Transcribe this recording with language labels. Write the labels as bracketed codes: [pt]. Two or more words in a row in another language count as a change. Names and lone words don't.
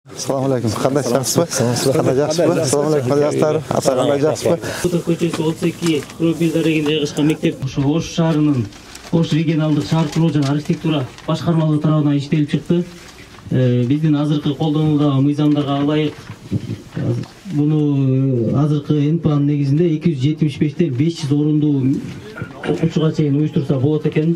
[uz] Assalomu alaykum. Qanday yaxshisiz? Qanday yaxshisiz? Assalomu alaykum jastlar. Qanday yaxshisiz? [ky] Кутов көчөсү 32 Куробилдар регионунда жайгашкан мектеп ушу Ош шаарынын Ош регионалдык шаар куруу жана архитектура башкармалыгы тарабынан иштелип чыкты. Биздин азыркы колдонуудагы мыйзамдарга ылайык буну азыркы НПАнын негизинде 275 500 орундуу окуучуга чейин уюштурса болот экен.